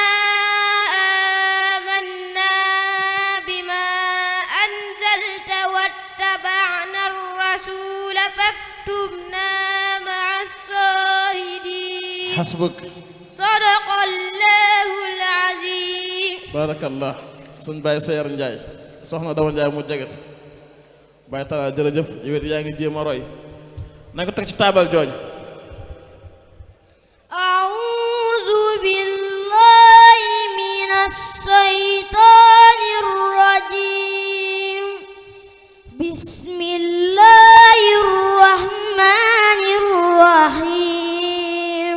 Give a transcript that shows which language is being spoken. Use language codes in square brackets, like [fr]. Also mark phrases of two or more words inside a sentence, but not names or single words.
[ar] آمنا بما أنزلت واتبعنا الرسول فاكتبنا مع الشاهدين. حسبك. صدق الله العظيم. [wo] barakallah suñ Baye Sayar Ndiaye soxna Dama Ndiaye mu jeges Baye Talla jërëjëf yow it yaa ngi jéem a roy na ko teg ci taabal jooju. [ar] أعوذ بالله من الشيطان الرجيم. بسم الله الرحمن الرحيم.